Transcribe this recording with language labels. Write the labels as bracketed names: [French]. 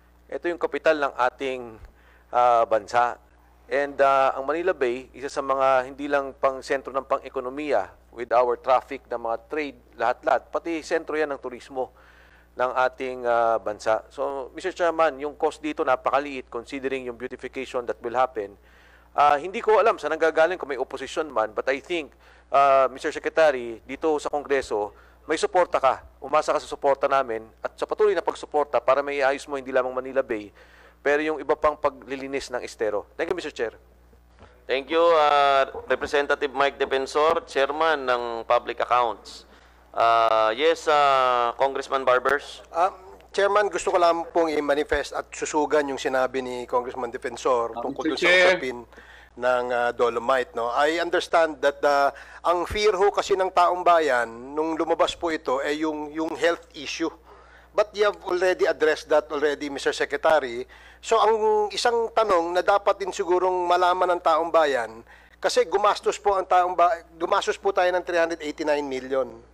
[Filipino] Ito yung kapital ng ating bansa. And ang Manila Bay, isa sa mga hindi lang pang sentro ng pang-ekonomiya [English] with our traffic [Filipino] ng mga trade, lahat-lahat, pati sentro yan ng turismo ng ating bansa. [English] So, Mr. [Filipino] Chairman, yung cost dito napakaliit considering yung beautification [English] that will happen. [Filipino] Hindi ko alam saan nanggagaling kung may opposition man, [English] but I think, [Filipino] Mr. Secretary, dito sa Kongreso, may suporta ka. Umasa ka sa suporta namin at sa patuloy na pagsuporta para may iayos mo hindi lamang Manila Bay, pero yung iba pang paglilinis ng estero. [English] Thank you, Mr. Chair. Thank you, Representative Mike Defensor, Chairman ng Public Accounts. Yes, Congressman Barbers. [Filipino] Chairman, gusto ko lang pong i-manifest at susugan yung sinabi ni Congressman Defensor tungkol sa usapin ng Dolomite. No? [English] I understand that [Filipino] ang fear ho kasi ng taong bayan nung lumabas po ito ay yung health issue. [English] But you have already addressed that already, Mr. Secretary. [Filipino] So ang isang tanong na dapat din sigurong malaman ng taong bayan, kasi gumastos po tayo ng 389 million.